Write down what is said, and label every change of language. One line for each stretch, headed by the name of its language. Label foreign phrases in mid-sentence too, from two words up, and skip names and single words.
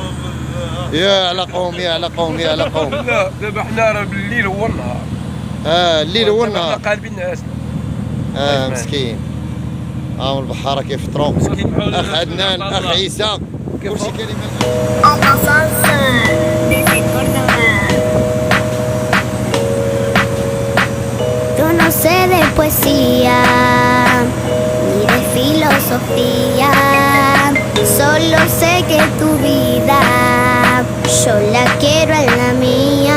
Arabic: يا على قوم يا على قوم. لا دابا حنا راه بالليل هو النهار. الليل هو النهار. حنا قالبين نعاسنا. مسكين. البحاره كيفطروا. اخ عدنان، اخ عيسى، كلشي كلمه.
Spanish: No sé de poesía ni de filosofía, solo sé que tu vida yo la quiero en la mía.